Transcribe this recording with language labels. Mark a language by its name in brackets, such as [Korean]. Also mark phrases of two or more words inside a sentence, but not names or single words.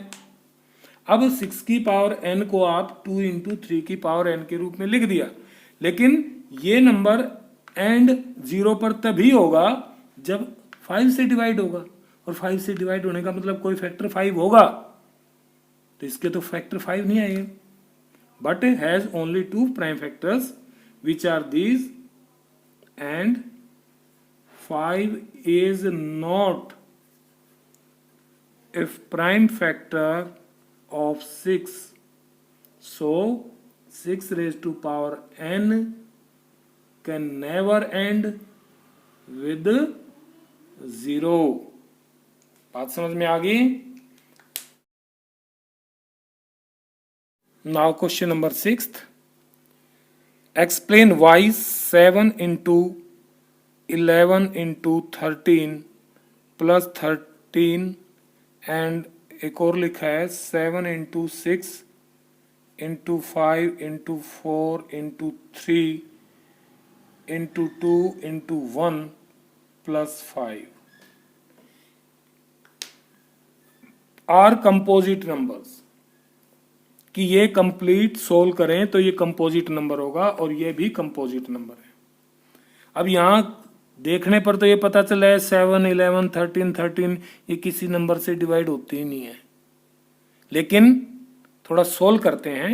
[Hindi] अब 6 की पावर n को आप 2 इंटू 3 की पावर n के रूप में लिख दिया, लेकिन ये [English] number end [Hindi] 0 पर तभी होगा जब 5 से डिवाइड होगा, और 5 से डिवाइड होने का मतलब कोई फैक्टर 5 होगा, तो इसके तो फैक्टर 5 नहीं आएंगे। [English] but has only 2 prime factors which are these and 5 is not a prime factor of 6, so 6 raised to power n can never end with 0। [Hindi] बात समझ में आ गई। [English] now question number 6, explain why 7 into 11 into 13 plus 13 and [Hindi] एक और लिखा है [English] 7 into 6 into 5 into 4 into 3 into 2 into 1 plus 5 are composite numbers. [Hindi] कि ये कंप्लीट सोल्व करें तो ये [English] composite number [Hindi] होगा और ये भी [English] composite number [Hindi] है। अब यहां देखने पर तो ये पता चला है 7, 11, 13, 13 ये किसी नंबर से डिवाइड होते ही नहीं है, लेकिन थोड़ा सोल्व करते हैं।